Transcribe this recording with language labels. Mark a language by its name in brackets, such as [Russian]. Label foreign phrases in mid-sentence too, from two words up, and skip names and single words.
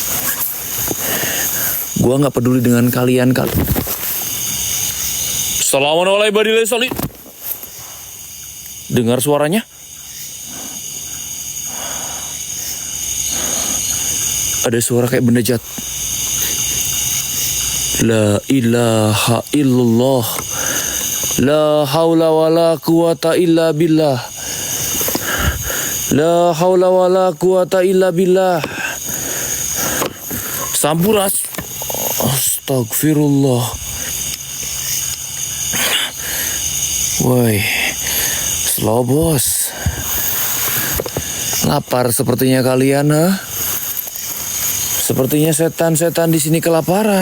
[Indonesian] Gua nggak peduli dengan kalian. Assalamualaikum. Dengar suaranya? Ada suara kayak benda jat. [Arabic] لا إله إلا الله. لا حول ولا قوة إلا بالله. لا حول ولا قوة إلا بالله. [Indonesian] Sampuras. Astagfirullah. Woi. Slow bos. Lapar sepertinya kalian, ha? Sepertinya setan-setan di sini kelaparan.